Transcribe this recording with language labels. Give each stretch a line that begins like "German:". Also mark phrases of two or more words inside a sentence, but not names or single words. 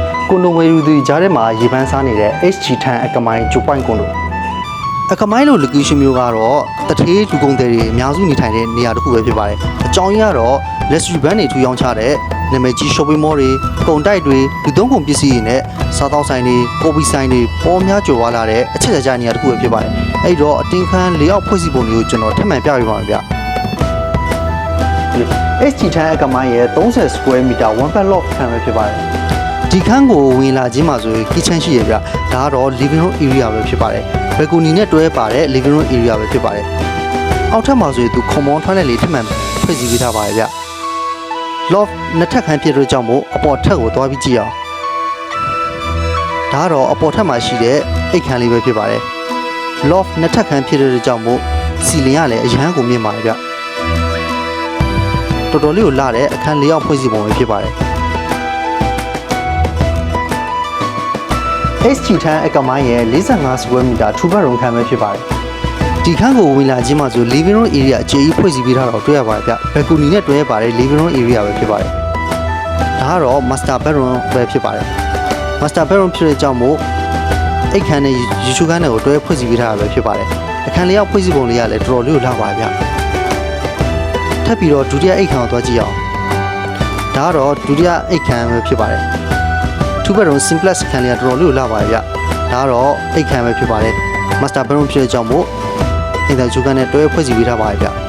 Burmese: ကွန်ဒိုဝယ်ယူသူကြားထဲမှာရေပန်းစားနေတဲ့ HG ထန်အကမိုင်း2 point ကွန်ဒိုအကမိုင်းလို location မျိုးကတော့တထေးလူကုန်သည်တွေအများစုနေထိုင်တဲ့နေရာတစ်ခုပဲဖြစ်ပါတယ်အကြောင်းရင်းကတော့
English: luxury brand
Burmese: တွေထူထောင်ချတဲ့နာမည်ကြီး
English: shopping mall
Burmese: တွေကုန်တိုက်တွေလူသုံးကုန်ပစ္စည်းတွေနဲ့စားသောက်ဆိုင်တွေကော်ဖီဆိုင်တွေပေါ်များကြွယ်ဝလာတဲ့အချက်အချာနေရာတစ်ခုပဲဖြစ်ပါတယ်အဲ့တော့အတင်းခန်း၄အောက်ဖွဲ့စည်းပုံတွေကိုကျွန်တော်ထပ်မံပြပြပါမယ်ဗျ HG ထန်အကမိုင်းရဲ့
English: 30 square meter one bed loft
Burmese: ခန်းပဲဖြစ်ပါတယ်ဒီခန်းကိုဝင်လာခြင်းမှာဆိုရင် kitchen ရှိရဗျဒါကတော့
English: living room area
Burmese: ပဲဖြစ်ပါတယ်ဘယ်ကူနီနဲ့တွဲပါတဲ့
English: living room area
Burmese: ပဲဖြစ်ပါတယ်အောက်ထပ်မှာဆိုရင်သူခွန်မောင်းထွန်းတဲ့လေထပ်မံဖွဲ့စည်းပေးထားပါတယ်ဗျ loft နှစ်ထပ်ခန်းဖြစ်တဲ့ကြောင့်မို့အပေါ်ထပ်ကိုသွားပြီးကြည့်အောင် ဒါကတော့အပေါ်ထပ်မှာရှိတဲ့အိတ်ခန်းလေးပဲဖြစ်ပါတယ် loft နှစ်ထပ်ခန်းဖြစ်တဲ့ကြောင့်မို့စီလင်ကလည်းအရန်ကိုမြင့်ပါတယ်ဗျတော်တော်လေးကိုလာတဲ့အခန်း၄အောက်ဖွဲ့စည်းပုံပဲဖြစ်ပါတယ် HG ထန်အကမိုင်းရဲ့
English: 45 square meter 2 bedroom
Burmese: ခ န်းပဲဖြစ်ပါတယ်ဒီခန်းကိုဝင်လာခြင်းမှာဆို
English: living room area
Burmese: အခြေကြီးဖွဲ့စည်းပေးထားတော့တွေ့ရပါတယ်ဗျဘယ်ကူနီနဲ့တွဲပါတဲ့ living
English: room area
Burmese: ပဲဖြစ်ပါတယ်ဒါကတော့
English: master bedroom
Burmese: ပဲဖြစ်ပါတယ်
English: master bedroom
Burmese: ဖြစ်တဲ့ကြောင့်မို့အိတ်ခန်းနဲ့ရေချိုးခန်းတွေကိုတွဲဖွဲ့စည်းပေးထားတာပဲဖြစ်ပါတယ်အခန်းလေးအောက်ဖွဲ့စည်းပုံလေးကလည်းတော်တော်လေးကိုလှပါဗျထပ်ပြီးတော့ဒုတိယအိတ်ခန်းကိုသွားကြည့်အောင်ဒါကတော့ဒုတိယအိတ်ခန်းပဲဖြစ်ပါတယ်
English: 2 bedroom simplex
Burmese: ခန်းလေးကတော်တော်လေးကိုလှပါတယ်ဗျဒါကတော့အိတ်ခန်းပဲဖြစ်ပါတယ်
English: master bedroom
Burmese: ဖြစ်တဲ့ကြောင့်မို့အင်တာဂျူကန်နဲ့တွဲဖွဲ့စည်းပေးထားပါတယ်ဗျ